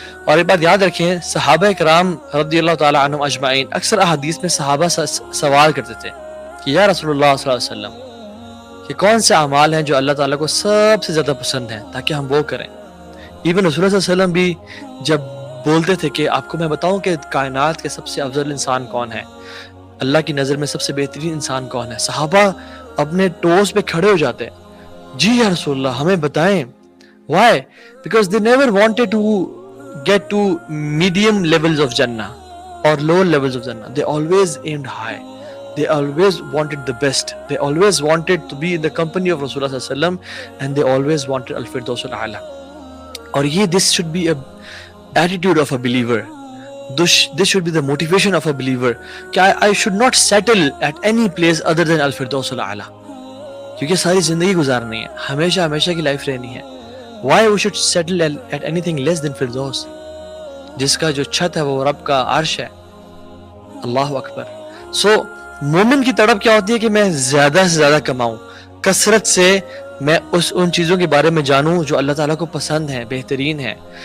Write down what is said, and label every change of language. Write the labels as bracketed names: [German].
[Urdu] اور ایک بات یاد رکھیں، صحابہ کرام رضی اللہ تعالیٰ عنہم اجمعین، اکثر احادیث میں صحابہ سوال کرتے تھے کہ یا رسول اللہ صلی اللہ علیہ وسلم کہ کون سے اعمال ہیں جو اللہ تعالیٰ کو سب سے زیادہ پسند ہیں تاکہ ہم وہ کریں. ایون رسول اللہ صلی اللہ علیہ وسلم بھی جب بولتے تھے کہ آپ کو میں بتاؤں کہ کائنات کے سب سے افضل انسان کون ہے، اللہ کی نظر میں سب سے بہترین انسان کون ہے، صحابہ اپنے ٹوز پہ کھڑے ہو جاتے ہیں، جی یا رسول اللہ ہمیں بتائیں. [English] Why? Because they never wanted to get to medium levels of Jannah or lower levels of Jannah. They always aimed high. They always wanted the best. They always wanted to be in the company of Rasulullah sallallahu alaihi wasallam, and they always wanted al-firdaus al-a'la. [Urdu] اور یہ [English] this should be a attitude of a believer. This should be the motivation of a believer. کہ I should not settle at any place other than al-firdaus al-a'la. [Urdu] کیونکہ ساری زندگی گزارنی ہے، ہمیشہ کی لائف رہنی ہے. [English] Why we should settle at anything less than Firdaus؟ [Urdu] جس کا جو چھت ہے وہ رب کا عرش ہے. اللہ اکبر. مومن کی تڑپ کیا ہوتی ہے کہ میں زیادہ سے زیادہ کماؤں، کثرت سے میں ان چیزوں کے بارے میں جانوں جو اللہ تعالیٰ کو پسند ہیں، بہترین ہیں.